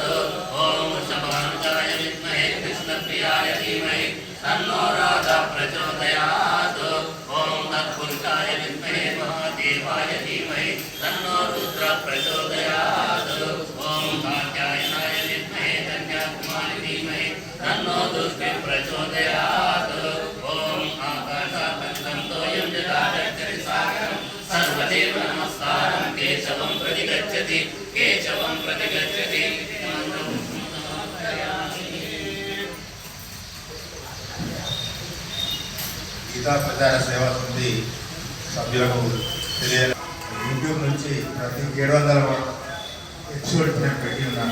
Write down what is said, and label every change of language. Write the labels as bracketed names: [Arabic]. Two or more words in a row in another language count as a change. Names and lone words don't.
[Sanskrit] ॐ शभानुजाय विद्महे कृष्णप्रियाय धीमहि तन्नो राधा प्रचोदयात् ॐ तत्पुरुषाय विद्महे महादेवाय धीमहि तन्नो रुद्र प्रचोदयात् ॐ कात्यायनाय विद्महे कन्याकुमारी धीमहि तन्नो दुष्टि प्रचोदयात् ॐ आकाशात्मकं तोयं यथा गच्छति सागरं सर्वदेव नमस्कारं केशवं प्रति गच्छति [Telugu] గీతా ప్రచార సేవా సమితి సభ్యులకు తెలియాలి. యూట్యూబ్ నుంచి ప్రతి 700 ఎపిసోడ్ నేను పెట్టి ఉన్నాను.